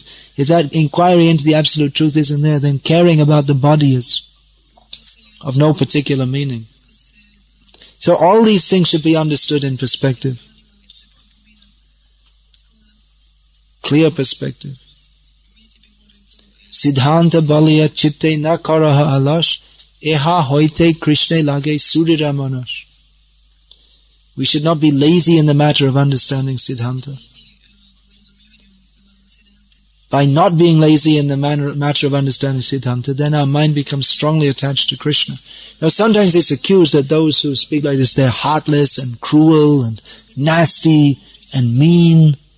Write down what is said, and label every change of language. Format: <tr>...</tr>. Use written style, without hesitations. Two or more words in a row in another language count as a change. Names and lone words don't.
<en>If that inquiry into the absolute truth isn't there, then caring about the body is of no particular meaning. So all these things should be understood in perspective. Clear perspective.</en> <bn>সিদ্ধান্ত বলিয়া চিত্তে না করহ অলস, ইহা হইতে কৃষ্ণে লাগে সুদৃঢ় মানস.</bn> <en>We should not be lazy in the matter of understanding Siddhanta. By not being lazy in the matter of understanding Siddhanta, then our mind becomes strongly attached to Krishna. Now sometimes it's accused that those who speak like this, they're heartless and cruel and nasty and mean.</en>